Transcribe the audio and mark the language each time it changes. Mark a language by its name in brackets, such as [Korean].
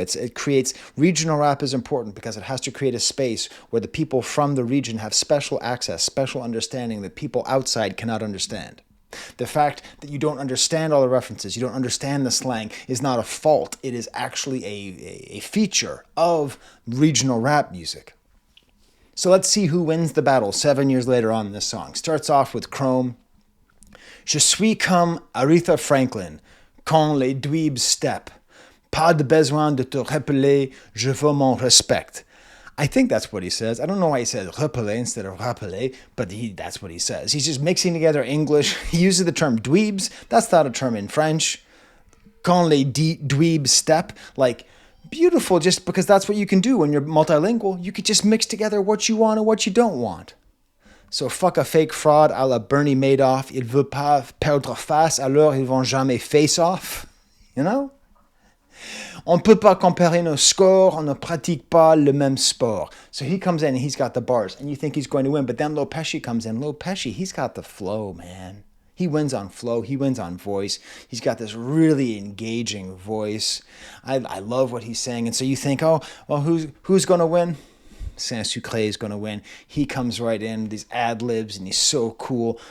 [English] It creates regional rap is important because it has to create a space where the people from the region have special access, special understanding that people outside cannot understand. The fact that you don't understand all the references, you don't understand the slang, is not a fault. It is actually a feature of regional rap music. So let's see who wins the battle 7 years later on this song. Starts off with Chrome. [French] Je suis comme Aretha Franklin, quand les dweebs step. Pas de besoin de te rappeler, je veux mon respect. [English] I think that's what he says. I don't know why he says rappeler instead of rappeler, but that's what he says. He's just mixing together English. He uses the term dweebs. That's not a term in French. [French] Quand les dweebs step. [English] Like, beautiful, just because that's what you can do when you're multilingual. You could just mix together what you want and what you don't want. So fuck a fake fraud à la Bernie Madoff. [French] Il veut pas perdre face, alors ils vont jamais face off. [English] You know? [French] On ne peut pas comparer nos scores, on ne pratique pas le même sport. [English] So he comes in and he's got the bars, and you think he's going to win, but then Low Pesci comes in. Low Pesci, he's got the flow, man. He wins on flow, he wins on voice. He's got this really engaging voice. I love what he's saying, and so you think, oh, well, who's going to win? Seinssucrer is going to win. He comes right in, these ad-libs, and he's so cool.